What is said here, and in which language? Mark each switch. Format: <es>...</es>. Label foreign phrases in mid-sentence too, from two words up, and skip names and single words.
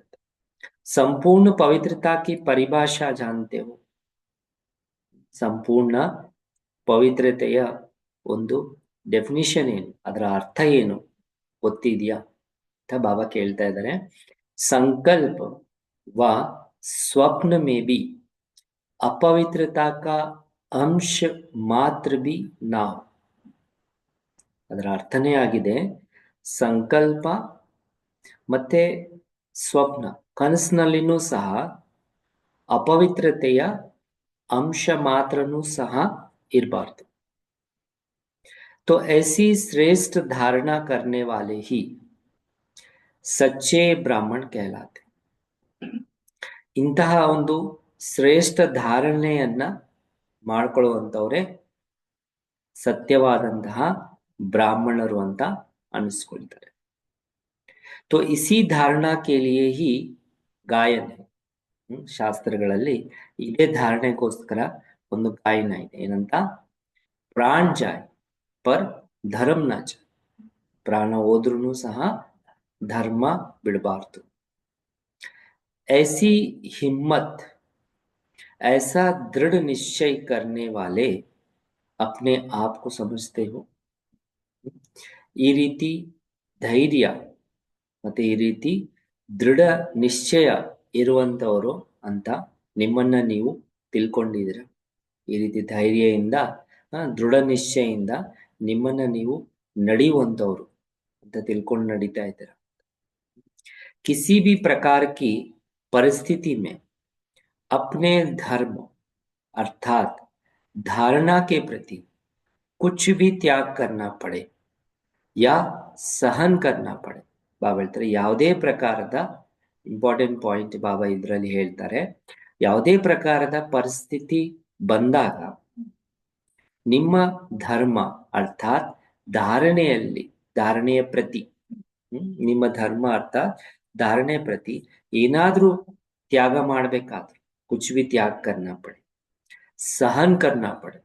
<hi>सम्पूर्ण पवित्रता की परिभाषा जानते हो.</hi> <kn>ಸಂಪೂರ್ಣ ಪವಿತ್ರತೆಯ ಒಂದು ಡೆಫಿನಿಷನ್ ಏನು, ಅದರ ಅರ್ಥ ಏನು ಗೊತ್ತಿದೆಯಾ ಅಂತ ಬಾಬಾ ಕೇಳ್ತಾ ಇದ್ದಾರೆ.</kn> <hi>ಸಂಕಲ್ಪ व स्वप्न में भी अपवित्रता का अंश मात्र भी ना हो.</hi> <kn>ಅದರ ಅರ್ಥನೇ ಆಗಿದೆ ಸಂಕಲ್ಪ ಮತ್ತೆ ಸ್ವಪ್ನ, ಕನಸಿನಲ್ಲಿನೂ ಸಹ ಅಪವಿತ್ರತೆಯ ಅಂಶ ಮಾತ್ರನೂ ಸಹ ಇರಬಾರ್ದು.</kn> <hi>तो ऐसी श्रेष्ठ धारणा करने वाले ही सच्चे ब्राह्मण कहलाते.</hi> <kn>ಇಂತಹ ಒಂದು ಶ್ರೇಷ್ಠ ಧಾರಣೆಯನ್ನ ಮಾಡ್ಕೊಳ್ಳುವಂಥವ್ರೆ ಸತ್ಯವಾದಂತಹ ಬ್ರಾಹ್ಮಣರು ಅಂತ ಅನಿಸ್ಕೊಳ್ತಾರೆ.</kn> <hi>तो इसी धारणा के लिए ही गायन है.</hi> <kn>ಶಾಸ್ತ್ರಗಳಲ್ಲಿ ಇದೇ ಧಾರಣೆಗೋಸ್ಕರ ಒಂದು ಗಾಯನ ಇದೆ. ಏನಂತ?</kn> <hi>प्राण जाय पर धर्म न जाय.</hi> <kn>ಪ್ರಾಣ ಹೋದ್ರೂ ಸಹ ಧರ್ಮ ಬಿಡಬಾರ್ದು.</kn> <hi>ऐसी हिम्मत, ऐसा दृढ़ निश्चय करने वाले अपने आप को समझते हो.</hi> <kn>ಈ ರೀತಿ ಧೈರ್ಯ ಮತ್ತೆ ಈ ರೀತಿ ದೃಢ ನಿಶ್ಚಯ ಇರುವಂತವರು ಅಂತ ನಿಮ್ಮನ್ನ ನೀವು ತಿಳ್ಕೊಂಡಿದ್ದೀರ. ಈ ರೀತಿ ಧೈರ್ಯದಿಂದ ದೃಢ ನಿಶ್ಚಯದಿಂದ ನಿಮ್ಮನ್ನ ನೀವು ನಡೆಯುವಂತವ್ರು ಅಂತ ತಿಳ್ಕೊಂಡು ನಡೀತಾ ಇದ್ದೀರ.</kn> <hi>किसी भी प्रकार की परिस्थिति में अपने धर्म अर्थात धारणा के प्रति कुछ भी त्याग करना पड़े या सहन करना पड़े.</hi> <kn>ಬಾಬಾ ಹೇಳ್ತಾರೆ ಯಾವುದೇ ಪ್ರಕಾರದ</kn> <en>important point</en> <kn>ಬಾಬಾ ಇದರಲ್ಲಿ ಹೇಳ್ತಾರೆ, ಯಾವುದೇ ಪ್ರಕಾರದ ಪರಿಸ್ಥಿತಿ ಬಂದಾಗ ನಿಮ್ಮ ಧರ್ಮ ಅರ್ಥಾತ್ ಧಾರಣೆಯ ಪ್ರತಿ ನಿಮ್ಮ ಧರ್ಮ ಅರ್ಥಾತ್ ಧಾರಣೆ ಪ್ರತಿ ಏನಾದ್ರೂ ತ್ಯಾಗ ಮಾಡ್ಬೇಕಾದ್ರೆ</kn> <hi>कुछ भी त्याग करना पड़े, सहन करना पड़े.</hi>